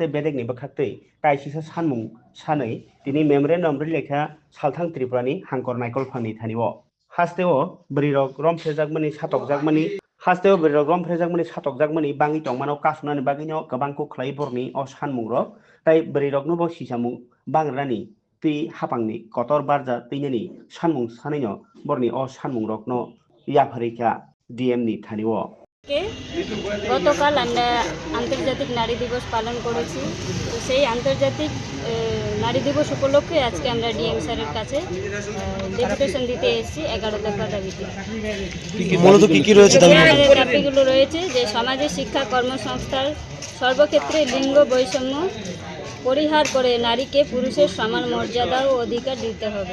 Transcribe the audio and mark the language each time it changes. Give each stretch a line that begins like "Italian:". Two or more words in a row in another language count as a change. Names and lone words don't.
Kok Borok: बेदेगनि बखाक्तै तायसिसा सानमुं सानै दिनै मेमोरेन्डाम लेखा सालथां त्रिपुरानि हांकर नायकल फांनि थानिव हास्तेओ बोरैरक रमफ्रेजाकमनि सातकजाकमनि हास्तेओ बोरैरक रमफ्रेजाकमनि सातकजाकमनि बाङि टंमानाव कासुनानि बागैनो गोबांखौ खलाय बरनि अ सानमुंरक ताय बोरैरकनो ब सिसामुं बांग्रानि tui hapangni kotor barja teinani sanmung sanaino borni o sanmungrokno yafarika DM ni thanio
Bangla: গতকাল আমরা আন্তর্জাতিক নারী দিবস পালন করেছি। তো সেই আন্তর্জাতিক নারী দিবস উপলক্ষে আজকে আমরা ডিএম স্যারের কাছে ডেপুটেশন দিতে এসেছি 11 দফা দাবিতে। মূলত কি কি রয়েছে আমাদের দাবিগুলো রয়েছে যে সমাজের শিক্ষা কর্মসংস্থান সর্বক্ষেত্রে লিঙ্গ বৈষম্য পরিহার করে নারীকে পুরুষের সমান মর্যাদা ও অধিকার দিতে হবে।